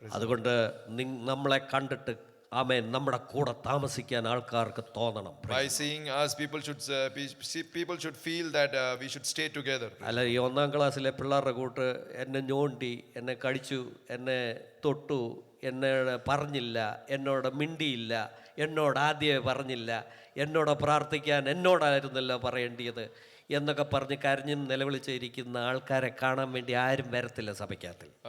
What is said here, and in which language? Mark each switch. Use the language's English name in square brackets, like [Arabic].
[Malayalam] അതുകൊണ്ട് നമ്മളെ കണ്ടിട്ട് ആമേൻ നമ്മുടെ കൂടെ താമസിക്കാൻ ആൾക്കാർക്ക് തോന്നണം. [English] By seeing us, people should feel that we should stay together. [Malayalam] അല്ല, ഈ 1-ാം ക്ലാസ്സിലെ പിള്ളേരുടെ കൂട്ട് എന്നെ ഞോണ്ടി, എന്നെ കടിച്ചു, എന്നെ തൊട്ടു, എന്നോട് പറഞ്ഞില്ല, എന്നോട് മിണ്ടിയില്ല, എന്നോട് ആദ്യമേ പറഞ്ഞില്ല, എന്നോട് പ്രാർത്ഥിക്കാൻ എന്നോടായിരുന്നല്ലോ പറയേണ്ടിയത് എന്നൊക്കെ പറഞ്ഞ് കരഞ്ഞും നിലവിളിച്ചിരിക്കുന്ന ആൾക്കാരെ കാണാൻ വേണ്ടി ആരും വരത്തില്ല സഭയ്ക്കകത്തിൽ.